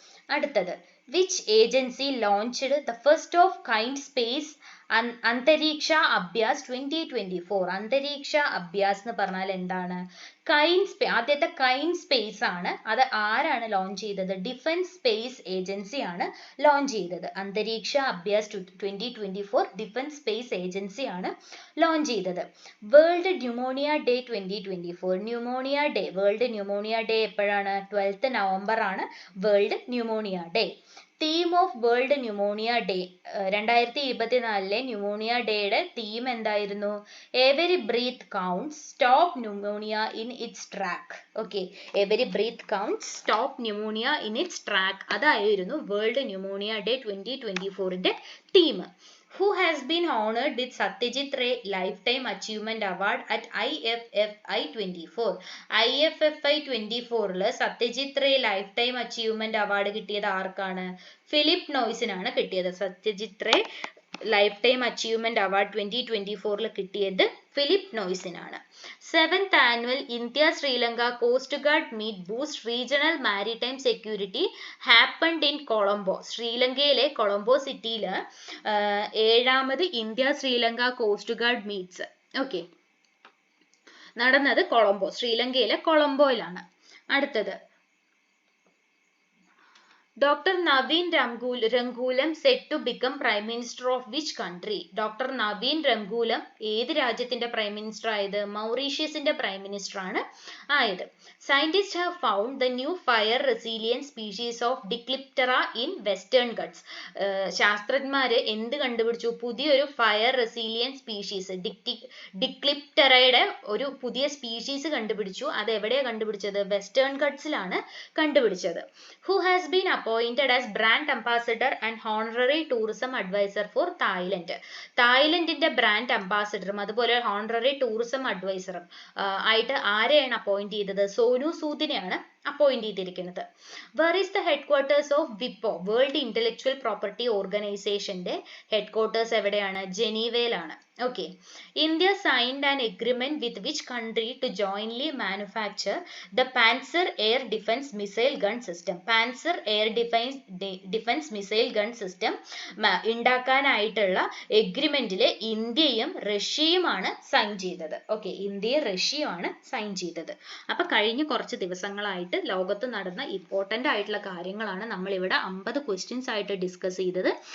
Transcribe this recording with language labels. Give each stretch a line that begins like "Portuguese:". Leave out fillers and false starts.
Malayalam: അടുത്തത്,
English: which agency launched the first of kind space Antariksha Abhyas 2024?
Malayalam: അന്തരീക്ഷ അഭ്യാസ് എന്ന് പറഞ്ഞാൽ എന്താണ്? ആദ്യത്തെ കൈൻഡ് സ്പേസ് ആണ്. അത് ആരാണ് ലോഞ്ച് ചെയ്തത്? ഡിഫൻസ് സ്പേസ് ഏജൻസി ആണ് ലോഞ്ച് ചെയ്തത്. അന്തരീക്ഷ അഭ്യാസ് 2024 ഡിഫൻസ് സ്പേസ് ഏജൻസി ആണ് ലോഞ്ച് ചെയ്തത്. World pneumonia day 2024. Pneumonia day, world pneumonia day എപ്പോഴാണ്? 12th November ആണ് world pneumonia day. Theme of world pneumonia day 2024 pneumonia ഡേയുടെ തീം എന്തായിരുന്നു?
English: Every breath counts, stop pneumonia in its track. Okay, every breath counts, stop pneumonia in its track.
Malayalam: അതായിരുന്നു world pneumonia day 2024ന്റെ theme.
English: Who has been honored with Satyajit Ray Lifetime Achievement Award at IFFI 24?
Malayalam: IFFI 24 Satyajit Ray life time achievement award കിട്ടിയത് ആർക്കാണ്? Philip നോയ്സിനാണ് കിട്ടിയത്. Satyajit Ray life time achievement award 2024 കിട്ടിയത് Philip നോയ്സിനാണ്.
English: 7th annual India Sri Lanka Coast Guard meet boost regional maritime security happened in Colombo.
Malayalam: ശ്രീലങ്കയിലെ കൊളംബോ സിറ്റിയിൽ 7ാമത് India Sri Lanka coast guard meats നടന്നത് കൊളംബോ, ശ്രീലങ്കയിലെ കൊളംബോയിലാണ്. അടുത്തത് Dr.
English: Naveen Ramgoolam set to become Prime Minister of which country? Dr.
Malayalam: Naveen Ramgoolam ഏത് രാജ്യത്തിന്റെ prime minister ആയത്? മൗറീഷ്യസിന്റെ prime minister ആണ് ആയത്.
English: Scientists have found the new fire resilient species of Dicliptera in Western Ghats.
Malayalam: ശാസ്ത്രജ്ഞന്മാര് എന്ത് കണ്ടുപിടിച്ചു? പുതിയൊരു fire resilient species ഡിക്ലിപ്റ്ററയുടെ ഒരു പുതിയ സ്പീഷീസ് കണ്ടുപിടിച്ചു. അത് എവിടെയാണ് കണ്ടുപിടിച്ചത്? വെസ്റ്റേൺ ഗട്ട്സിലാണ് കണ്ടുപിടിച്ചത്.
English: Who has been appointed as brand ambassador and honorary tourism advisor for Thailand?
Malayalam: തായ്ലൻഡിന്റെ brand അംബാസിഡറും അതുപോലെ ഹോണററി ടൂറിസം അഡ്വൈസറും ആയിട്ട് ആരെയാണ് അപ്പോയിന്റ് ചെയ്തത്? സോനു സൂദിനെയാണ് അപ്പോയിന്റ് ചെയ്തിരിക്കുന്നത്.
English: Where is the headquarters of WIPO,
Malayalam: world intellectual property ഓർഗനൈസേഷന്റെ ഹെഡ്ക്വാർട്ടേഴ്സ് എവിടെയാണ്? ജനീവയിലാണ്. Okay.
English: India signed an agreement with which country to jointly manufacture the Panzer Air Defense Missile Gun System?
Malayalam: Panzer Air Defense Missile Gun System ഉണ്ടാക്കാനായിട്ടുള്ള എഗ്രിമെന്റിൽ ഇന്ത്യയും റഷ്യയുമാണ് sign ചെയ്തത്. Okay, ഇന്ത്യയും റഷ്യയുമാണ് sign ചെയ്തത്. അപ്പൊ കഴിഞ്ഞ കുറച്ച് ദിവസങ്ങളായിട്ട് ലോകത്ത് നടന്ന ഇമ്പോർട്ടന്റ് ആയിട്ടുള്ള കാര്യങ്ങളാണ് നമ്മൾ ഇവിടെ 50 ക്വസ്റ്റ്യൻസ് ആയിട്ട് ഡിസ്കസ് ചെയ്തത്.